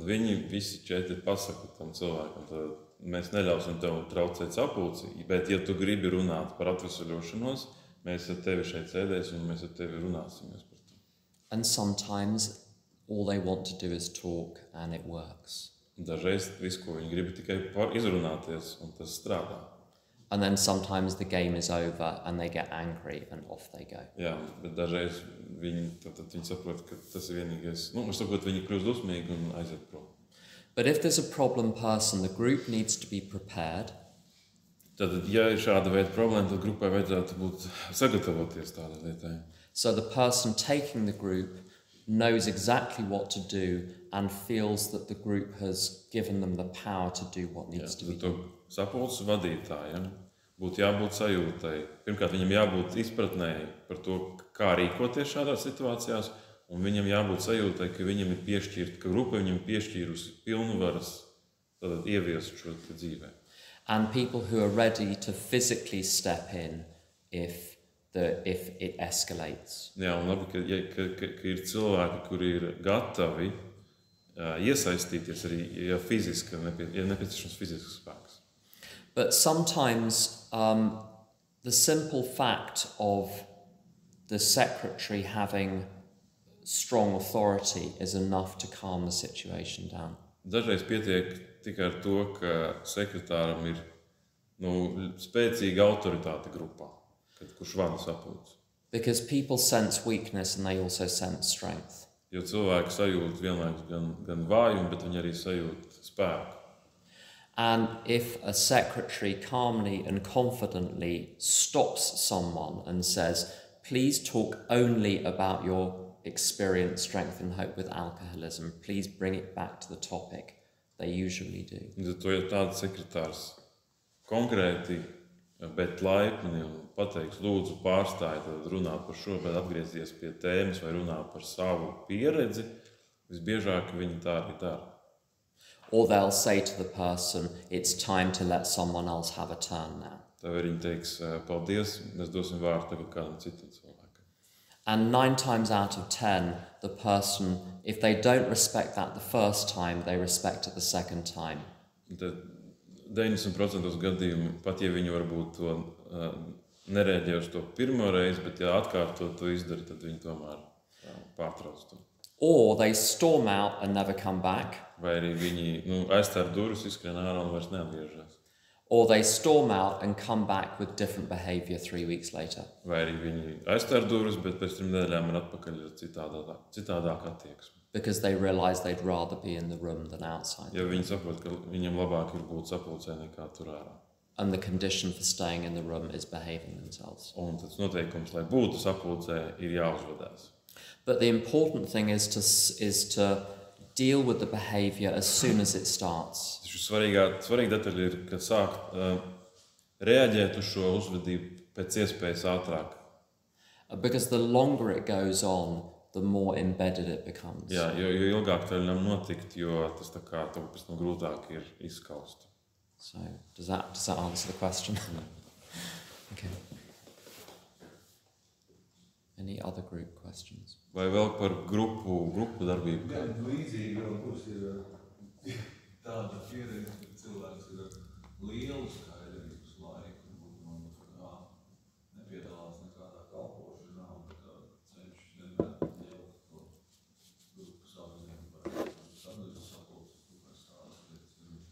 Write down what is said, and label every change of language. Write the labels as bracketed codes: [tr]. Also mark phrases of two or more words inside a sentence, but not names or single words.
[lv] Viņi visi 4 pasaka tam cilvēkam, tad mēs neļausim tev traucēt sapulci, bet ja tu gribi runāt par atvesaļošanos, mēs ar tevi šeit sēdēsim un mēs ar tevi runāsimies par to. [en] And sometimes all they want to do is talk and it works. [lv] Dažreiz visu, ko viņi grib, tikai izrunāties, un tas strādā. [en] And then sometimes the game is over and they get angry and off they go. [lv] Jā, bet dažreiz viņi saprot, ka tas ir vienīgais. Viņi kļūst dusmīgi un aiziet prom. [en] But if there's a problem person, the group needs to be prepared. [lv] Tad, ja ir šāda veida problēma, tad grupai vajadzētu būt sagatavoties tādai lietai. [en] So the person taking the group knows exactly what to do and feels that the group has given them the power to do what needs to be [lv] Tad [en] done. [lv] sapulces vadītājiem būtu jābūt sajūtai. Pirmkārt, viņam jābūt izpratnēji par to, kā rīkoties šādās situācijās, un viņam jābūt sajūtai, ka viņam ir piešķirta, ka grupa viņam piešķīrusi pilnvaras tātad ieviest šo dzīvē. [en] And people who are ready to physically step in if it escalates. [lv] Jā, un labi, ka ir cilvēki, kuri ir gatavi iesaistīties arī, ja nepieciešams fizisks spēks. [en] But sometimes the simple fact of the secretary having strong authority is enough to calm the situation down. [lv] Dažreiz pietiek tikai ar to, ka sekretāram ir spēcīga autoritāte grupā, kurš vada sapulci. [en] Because people sense weakness and they also sense strength. [lv] Jo cilvēki sajūt vienlaikus gan vājumu, bet viņi arī sajūt spēku. [en] And if a secretary calmly and confidently stops someone and says, please talk only about your experience, strength and hope with alcoholism, please bring it back to the topic, they usually do. [lv] Tad to, ja tāds sekretārs konkrēti, bet laipni un pateiks, lūdzu pārstāj, tad runāt par šo, bet atgriezies pie tēmas vai runāt par savu pieredzi, visbiežāk viņi tā arī dara. [en] Or they'll say to the person, it's time to let someone else have a turn now. [lv] Tā viņi teiks, paldies, mēs dosim vārdu tagad kādam citam cilvēkam. [en] And 9 times out of 10, the person, if they don't respect that the first time, they respect it the second time. [lv] Tad 90% gadījumu, pat ja viņi varbūt to nereaģē uz to pirmo reizi, bet ja atkārtot to izdara, tad viņi tomēr pārtrauc to. [en] Or they storm out and never come back. [lv] Vai arī viņi aizstāv durvis, izskrien ārā un vairs neatgriežas. [en] Or they storm out and come back with different behaviour 3 weeks later. [lv] Vai arī viņi aizstāv durvis, bet pēc 3 nedēļām ir atpakaļ citādāk attieksme. [en] Because they realise they'd rather be in the room than outside. [lv] Ja viņi saprot, ka viņam labāk ir būt sapulcē nekā tur ārā. [en] And the condition for staying in the room is behaving themselves. [lv] Un tas noteikums, lai būtu sapulcē, ir jāuzvedās. [en] But the important thing is to deal with the behaviour as soon as it starts. [lv] Svarīga detaļa ir, ka sākt reaģēt uz šo uzvedību pēc iespējas ātrāk. [en] Because the longer it goes on, the more embedded it becomes. [lv] Jā, jo ilgāk tā ļam notikt, jo tas tā kā to pēc tam grūtāk ir izskaust. [en] So, does that answer the question? Okay. Any other group questions? [lv] Vai vēl par grupu darbību? Jā, līdzīgi jau būs ir tāda pieredze, ka cilvēks ir lielu skaidrības laiku, un nepiedalās nekādā kalpošanā, un cenšas vienmēr ņemt to grupu savienību par sadarbības sapulces, kas tādas lietas.